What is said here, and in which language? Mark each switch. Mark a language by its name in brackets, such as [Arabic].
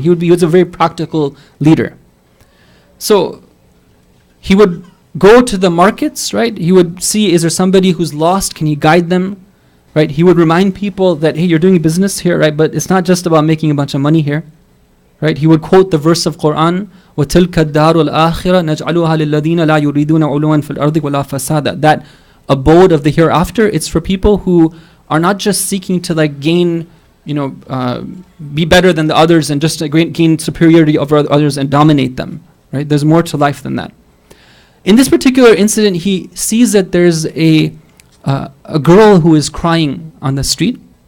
[English] He was a very practical leader. So he would go to the markets, right? He would see, is there somebody who's lost? Can he guide them? Right? He would remind people that, hey, you're doing business here, right? But it's not just about making a bunch of money here. Right? He would quote the verse of Quran, [Arabic] وَتِلْكَ الدَّارُ الْآخِرَةِ نَجْعَلُهَا لِلَّذِينَ لَا يُرِيدُونَ عُلُوًا فِي الْأَرْضِ وَلَا فَسَادًا. [English] That abode of the hereafter, it's for people who are not just seeking to like gain, be better than the others and just gain superiority over others and dominate them. Right? There's more to life than that. In this particular incident, he sees that there's a girl who is crying on the street.